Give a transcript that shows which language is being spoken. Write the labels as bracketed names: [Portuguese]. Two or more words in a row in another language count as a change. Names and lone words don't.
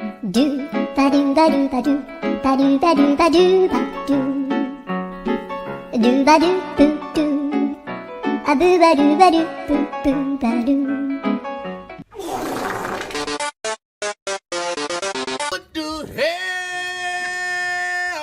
[English] Do ba do ba do ba do ba do ba do ba do ba do do ba do boo do a boo ba do ba do boo boo ba do. What the hell?